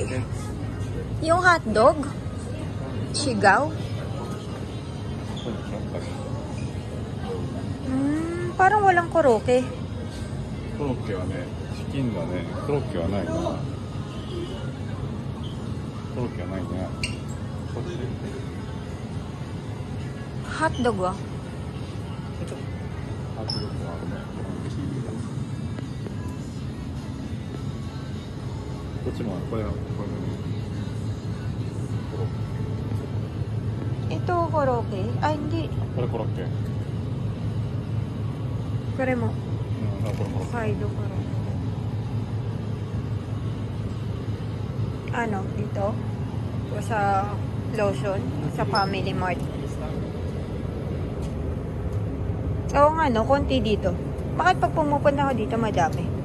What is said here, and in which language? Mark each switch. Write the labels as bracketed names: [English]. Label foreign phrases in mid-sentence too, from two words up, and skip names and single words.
[Filipino] Yung hotdog? Sigaw? Parang walang koroke. [Japanese] コロッケはね、チキンだね。コロッケはないな。コロッケはないね。こっち。 [Filipino] Hotdog ah. [Japanese] 迫力はあるね。こっちもある。これはこれ。コロッケ。 [Filipino] Ito koroke? Ay, hindi. [Japanese] これコロッケ。これも. あ、これコロッケ。 [Filipino] Hokkaido koroke. Ano? Dito? O sa lotion? Sa Family Mart? Oo nga no, konti dito. Bakit pag pumupunta ako dito madami?